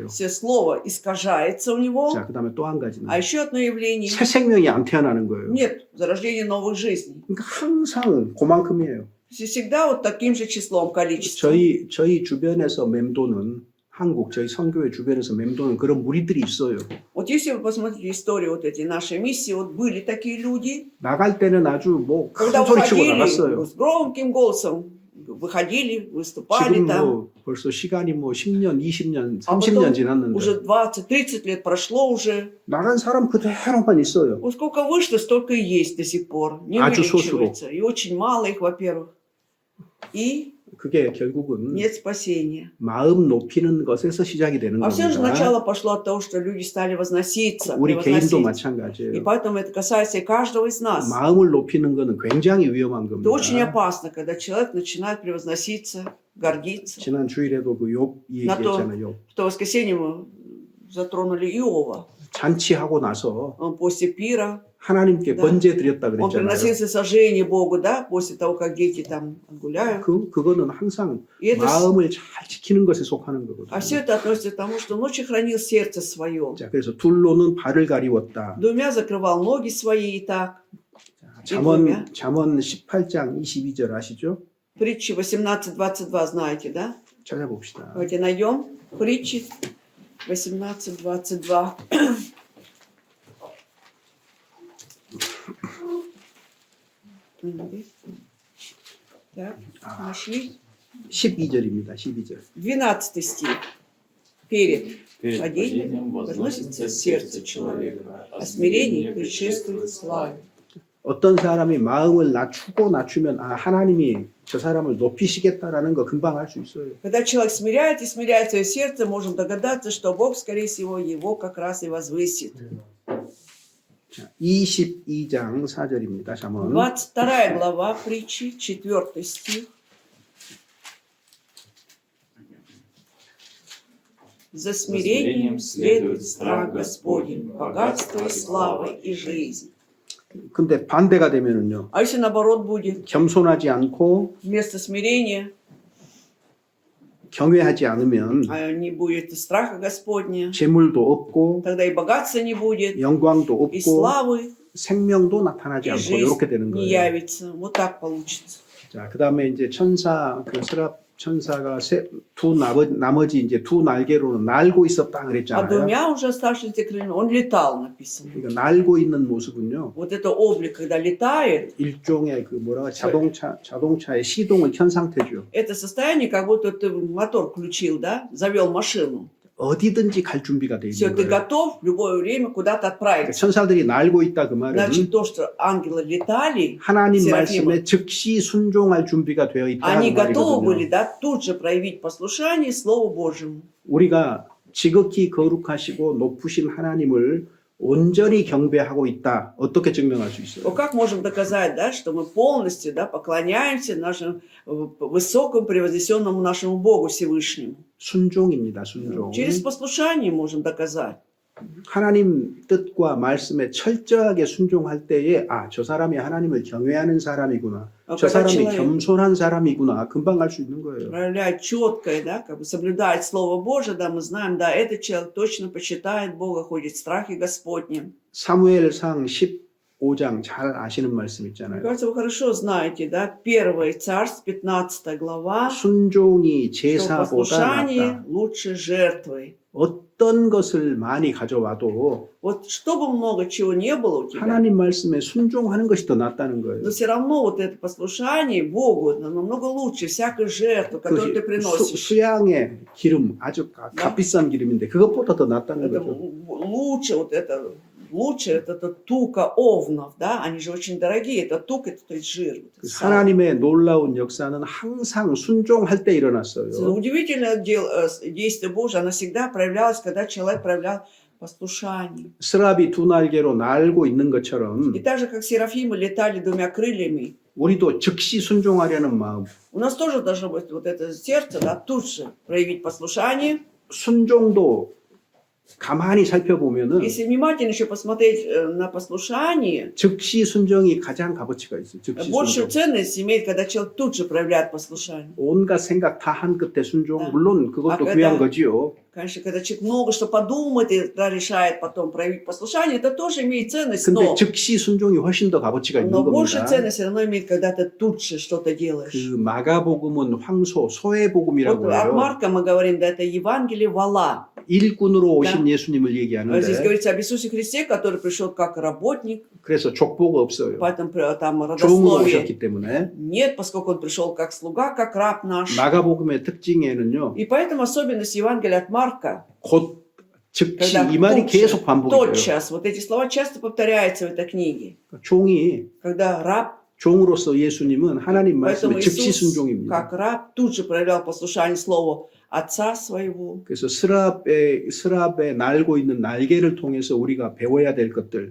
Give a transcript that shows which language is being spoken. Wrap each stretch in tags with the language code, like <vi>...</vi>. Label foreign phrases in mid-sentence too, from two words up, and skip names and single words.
<ru>Все слово искажается у него.</ru> <ko>자, 그다음에 또 한 가지는</ko> <ru>А еще одно явление.</ru> <ko>새 생명이 안 태어나는 거예요.</ko> <ru>Нет зарождения новых жизней.</ru> <ko>그러니까 항상 그만큼이에요.</ko> <ru>Всегда вот таким же числом, количеством.</ru> <ko>저희 주변에서 맴도는 한국 저희 선교회 주변에서 맴도는 그런 무리들이 있어요.</ko> <ru>Вот если вы посмотрите историю вот эти нашей миссии, вот были такие люди,</ru> <ko>나갈 때는 아주 뭐 큰</ko> <ru>когда</ru> <ko>소리 치고</ko> <ru>уходили</ru> <ko>나갔어요.</ko> <ru>с громким голосом выходили, выступали</ru> <ko>지금</ko> <ru>там.</ru> <ko>뭐 벌써 시간이 뭐 10년, 20년,</ko> <ru>А</ru> <ko>30년</ko> <ru>потом</ru> <ko>지났는데</ko> <ru>уже 20-30 лет прошло уже.</ru> <ko>나간 사람 그대로만 있어요.</ko> <ru>Вот сколько вышло, столько и есть до сих пор. Не</ru> <ko>아주</ko> <ru>увеличивается. И очень мало их, во-первых. И</ru> <ko>그게 결국은</ko> <ru>нет спасения.</ru> <ko>마음 높이는 것에서 시작이 되는</ko> <ru>А все же</ru> <ko>겁니다.</ko> <ru>начало пошло от того, что люди стали возноситься,</ru> <ko>우리 개인도</ko> <ru>превозносить. И</ru> <ko>마찬가지예요.</ko> <ru>поэтому это касается и каждого из нас.</ru> <ko>마음을 높이는 것은 굉장히 위험한</ko> <ru>Это очень</ru> <ko>겁니다.</ko> <ru>опасно, когда человек начинает превозноситься, гордиться.</ru> <ko>지난 주일에도 그 욥 얘기했잖아요. 욥.</ko> <ru>В то воскресенье мы затронули Иова.</ru> <ko>잔치하고 나서</ko> <ru>Он после пира,</ru> <ko>하나님께</ko> <ru>Да.</ru> <ko>번제 드렸다</ko> <ru>он</ru> <ko>그랬잖아요.</ko> <ru>приносил сожжение Богу, да, после того, как дети там гуляют.</ru> <ko>그거는 항상</ko> <ru>И это,</ru> <ko>마음을 잘 지키는 것에 속하는</ko> <ru>а</ru> <ko>거거든요.</ko> <ru>все это относится к тому, что он очень хранил сердце свое.</ru> <ko>자, 그래서 둘로는 발을 가리웠다.</ko> <ru>Двумя закрывал ноги свои и так.</ru> <ko>잠언 18장 22절 아시죠?</ko> <ru>Притчи 18:22 знаете, да?</ru> <ko>찾아봅시다.</ko> <ru>Давайте найдем. Притчи 18:22. Так, нашли.</ru> <ko>12절입니다. 12절.</ko> <ru>12 стих. Перед Перед падением падением возносится сердце человека, а смирение предшествует славе.</ru> <ko>어떤 사람이 마음을 낮추면 하나님이 저 사람을 높이시겠다라는 거 금방 알 수 있어요.</ko> <ru>Когда человек смиряет и смиряет свое сердце, можем догадаться, что Бог, скорее всего, его как раз и возвысит.</ru> <ko>자, 22장 4절입니다. 잠언.</ko> <ru>22 глава притчи, 4 стих. За смирением следует страх Господень, богатство и слава и жизнь.</ru> <ko>근데 반대가 되면은요.</ko> <ru>А если наоборот будет,</ru> <ko>겸손하지 않고</ko> <ru>вместо смирения</ru> <ko>경외하지 않으면</ko> <ru>не будет и страха Господня,</ru> <ko>재물도 없고</ko> <ru>тогда и богатства не будет,</ru> <ko>영광도</ko> <ru>и</ru> <ko>없고</ko> <ru>славы,</ru> <ko>생명도 나타나지</ko> <ru>и</ru> <ko>않고</ko> <ru>жизнь</ru> <ko>이렇게 되는</ko> <ru>не</ru> <ko>거예요.</ko> <ru>явится. Вот так получится.</ru> <ko>자, 그다음에 이제 천사 그 스랍 천사가 나머지 이제 두 날개로는 날고 있었다</ko> <ru>А</ru> <ko>그랬잖아요.</ko> <ru>двумя уже оставшимися крыльями он летал, написано.</ru> <ko>그러니까 날고 있는 모습은요.</ko> <ru>Вот это облик, когда летает,</ru> <ko>일종의 그 뭐라고 자동차의 시동을 켠 상태죠.</ko> <ru>это состояние, как будто ты мотор включил, да, завел машину.</ru> <ko>어디든지 갈 준비가 돼</ko> <ru>Все,</ru> <ko>있는</ko> <ru>ты</ru> <ko>거예요.</ko> <ru>готов в любое время куда-то</ru> <ko>그러니까</ko> <ru>отправиться.</ru> <ko>천사들이 날고 있다 그 말은</ko> <ru>Значит, то, что ангелы летали,</ru> <ko>하나님</ko> <ru>세рафимы,</ru> <ko>말씀에 즉시 순종할 준비가 되어</ko> <ru>они</ru> <ko>있다는</ko> <ru>готовы были,</ru> <ko>말이거든요.</ko> <ru>да, тут же проявить послушание Слову Божьему.</ru> <ko>우리가 지극히 거룩하시고 높으신 하나님을 온전히 경배하고 있다. 어떻게 증명할 수</ko> <ru>Но</ru> <ko>있어요?</ko> <ru>как можем доказать, да, что мы полностью, да, поклоняемся нашему высокому, превознесенному нашему Богу Всевышнему?</ru> <ko>순종입니다. 순종.</ko> <ru>Через послушание можем доказать.</ru> <ko>하나님 뜻과 말씀에 철저하게 순종할 때에 저 사람이 하나님을 경외하는 사람이구나. 저</ko> <ru>когда</ru> <ko>사람이</ko> <ru>человек</ru> <ko>겸손한 사람이구나. 금방 알 수 있는 거예요.</ko> <ru>проявляет четкое, да, как бы соблюдает Слово Божие, да, мы знаем, да, этот человек точно почитает Бога, ходит в страхе Господнем.</ru> <ko>사무엘상 15장 잘 아시는 말씀</ko> <ru>Мне</ru> <ko>있잖아요.</ko> <ru>кажется, вы хорошо знаете, да, 1 Царств, 15 глава,</ru> <ko>순종이</ko> <ru>что</ru> <ko>제사보다</ko> <ru>послушание</ru> <ko>낫다.</ko> <ru>лучше жертвы.</ru> <ko>어떤 것을 많이 가져와도</ko> <ru>Вот чтобы много чего не было у тебя,</ru> <ko>하나님 말씀에 순종하는 것이 더 낫다는 거예요.</ko> <ru>но все равно вот это послушание Богу намного лучше всякой жертвы, которую ты</ru> <ko>그</ko> <ru>приносишь.</ru> <ko>수양의 기름 아주 값비싼 기름인데 그것보다 더 낫다는</ko> <ru>Это</ru> <ko>거죠.</ko> <ru>лучше, вот это, лучше это тука овнов, да, они же очень дорогие, это тук, это то есть жир. Вот это сало.</ru> <ko>하나님의 놀라운 역사는 항상 순종할 때 일어났어요.</ko> <ru>Удивительное действие Божие, оно всегда проявлялось, когда человек проявлял послушание.</ru> <ko>스랍이 두 날개로 날고 있는 것처럼</ko> <ru>И так же, как серафимы летали двумя крыльями,</ru> <ko>우리도 즉시 순종하려는 마음,</ko> <ru>у нас тоже должно быть вот это сердце, да, тут же проявить послушание.</ru> <ko>순종도 가만히 살펴보면은</ko> <ru>Если внимательно еще посмотреть на послушание,</ru> <ko>즉시 순종이 가장 값어치가 있어요. 즉시</ko> <ru>большую</ru> <ko>순종.</ko> <ru>ценность имеет, когда человек тут же проявляет послушание.</ru> <ko>온갖 생각 다 한 끝에 순종.</ko> <ru>Да.</ru> <ko>물론 그것도 아, 귀한</ko> <ru>когда-</ru> <ko>거지요.</ko> <ru>Конечно, когда человек много что подумает и да, решает потом проявить послушание, это тоже имеет ценность,</ru> <ko>근데</ko> <ru>но</ru> <ko>즉시 순종이 훨씬 더 값어치가 있는</ko> <ru>большую</ru> <ko>겁니다.</ko> <ru>ценность все равно имеет, когда ты тут же что-то делаешь.</ru> <ko>그 마가복음은 황소, 소의</ko> <ru>Вот</ru> <ko>복음이라고</ko> <ru>от</ru> <ko>해요.</ko> <ru>Марка мы говорим, да, это Евангелие вала.</ru> <ko>일꾼으로 오신</ko> <ru>Да.</ru> <ko>예수님을</ko> <ru>Здесь</ru> <ko>얘기하는데</ko> <ru>говорится об Иисусе Христе, который пришел как работник,</ru> <ko>그래서 족보가 없어요.</ko> <ru>поэтому там</ru> <ko>종으로</ko> <ru>родословие</ru> <ko>오셨기 때문에</ko> <ru>нет, поскольку он пришел как слуга, как раб наш.</ru> <ko>마가복음의 특징에는요.</ko> <ru>И поэтому особенность Евангелия от Марка,</ru> <ko>곧 즉시</ko> <ru>когда</ru> <ko>이 말이 계속 반복이 돼요.</ko> <ru>тотчас, вот эти слова часто повторяются в этой книге,</ru> <ko>종이</ko> <ru>когда раб,</ru> <ko>종으로서 예수님은 하나님</ko> <ru>поэтому</ru> <ko>말씀에 즉시</ko> <ru>Иисус,</ru> <ko>순종입니다.</ko> <ru>как раб, тут же проявлял послушание слову Отца своего.</ru> <ko>그래서 스랍에 날고 있는 날개를 통해서 우리가 배워야 될 것들,</ko>